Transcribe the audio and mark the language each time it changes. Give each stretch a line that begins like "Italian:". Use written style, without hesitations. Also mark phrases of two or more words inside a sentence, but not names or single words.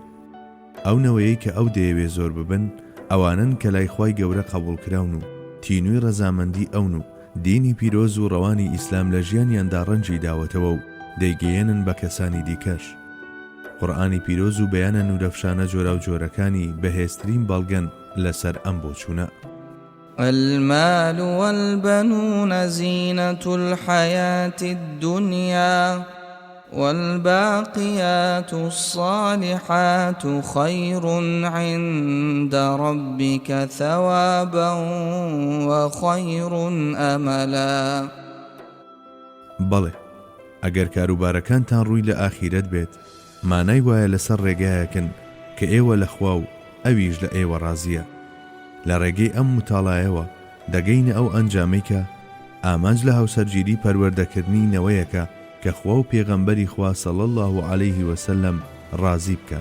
Central Kurdish: ئەو نەوەیەی کە ئەو دەیەوێ زۆر ببن، ئەوانن کە لای خوای گەورە قبوڵکراون و تینووی ڕەزامەندی ئەون و دینی پیرۆز و ڕەوانی ئیسلام لە ژیانیاندا ڕەنجی داوەتەوە و دەیگەیەنن بە کەسانی دیکەش. قورئانی پیرۆز و بەیانە نورەفشانە جۆرا و جۆرەکانی بەهێزترین بەڵگەن لەسەر ئەم بۆچوونە.
Arabic: المال والبنون زينة الحياة الدنيا والباقيات الصالحات خير عند ربك ثوابا وخير أملا.
Central Kurdish: بەڵێ، ئەگەر کاروبارەکانتان ڕووی لە ئاخیرەت بێت، مانای وایە لەسەر ڕێگایەکن کە ئێوە لە خوا و ئەویش لە ئێوە ڕازیە. لە ڕێگەی ئەم متاڵایەوە دەگەینە ئەو ئەنجامەی کە ئامانج لە هاوسەرگیری پەروەردەکردنی نەوەیەکە کە خوا و پێغەمبەری خوا
Arabic: صلی الله علیه وسلم
Central Kurdish: ڕازی بکات.